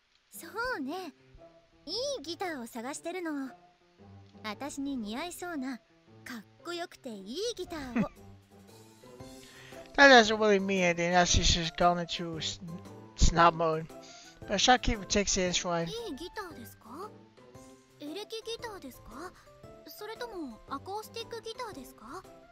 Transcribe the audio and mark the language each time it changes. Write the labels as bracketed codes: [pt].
[ja] そうね。いいギターを探してるの。私に似合いそうなかっこよくていいギターを。 [en] That doesn't really mean anything as she's just gone into snob mode. But shopkeeper takes it in stride. [ja] いいギターですか？エレキギターですか？それともアコースティックギターですか？